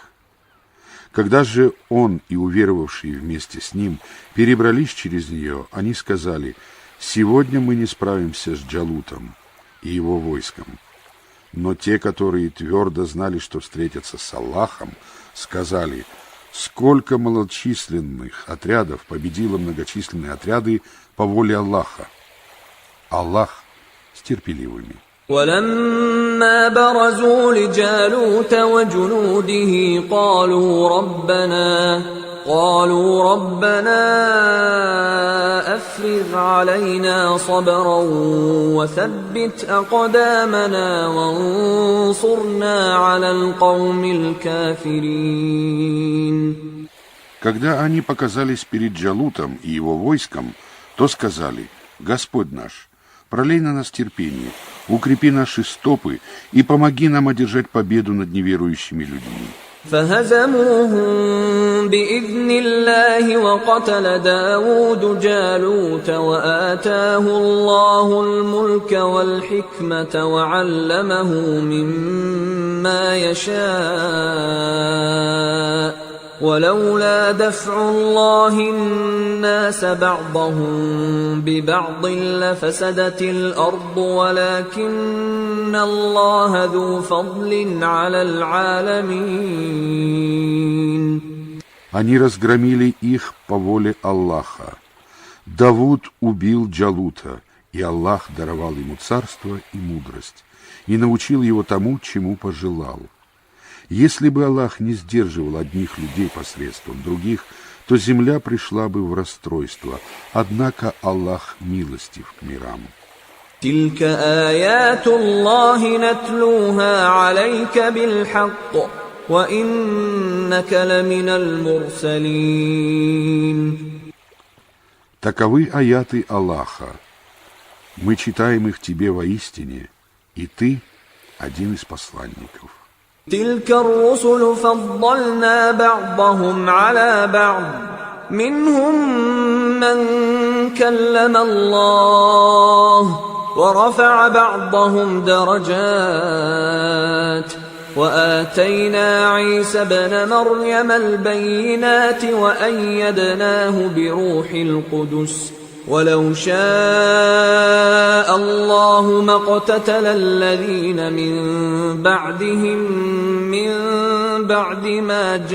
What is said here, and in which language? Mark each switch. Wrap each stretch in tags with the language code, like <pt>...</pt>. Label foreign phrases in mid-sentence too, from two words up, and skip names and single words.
<ru>Когда же он и уверовавшие вместе с ним перебрались через нее, они сказали: «Сегодня мы не справимся с Джалутом и его войском». Но те, которые твердо знали, что встретятся с Аллахом, сказали: Сколько малочисленных отрядов победило многочисленные отряды по воле Аллаха. Аллах с терпеливыми.</ru> <ar>ولما برزوا لجالوت وجنوده قالوا ربنا أفرغ علينا صبرا وثبت أقدامنا وانصرنا على القوم الكافرين.</ar> <ru>Когда они показались перед Джалутом и его войском, то сказали: «Господь наш, пролей на нас терпение, укрепи наши стопы и помоги нам одержать победу над неверующими людьми».</ru> <ar>فهزموهم بإذن الله وقتل داود جالوت وآتاه الله الملك والحكمة وعلمه مما يشاء ولولا دفع الله الناس بعضهم ببعض لفسدت الأرض ولكن الله ذو فضل على العالمين.</ar> <ru>Они разгромили их по воле Аллаха. Давуд убил Джалута, и Аллах даровал ему царство и мудрость, и научил его тому, чему пожелал. Если бы Аллах не сдерживал одних людей посредством других, то земля пришла бы в расстройство. Однако Аллах милостив к мирам.</ru> <ar>تلك آيات الله نتلوها عليك بالحق وإنك لمن المرسلين.</ar> <ru>Таковы аяты Аллаха. Мы читаем их тебе воистине, и ты один из посланников.</ru> <ar>تلك الرسل فضلنا بعضهم على بعض منهم من كلم الله ورفع بعضهم درجات وآتينا عيسى ابن مريم البينات وأيدناه بروح القدس ولو شاء الله ما اقتتل الذين من بعدهم من بعد ما</ar>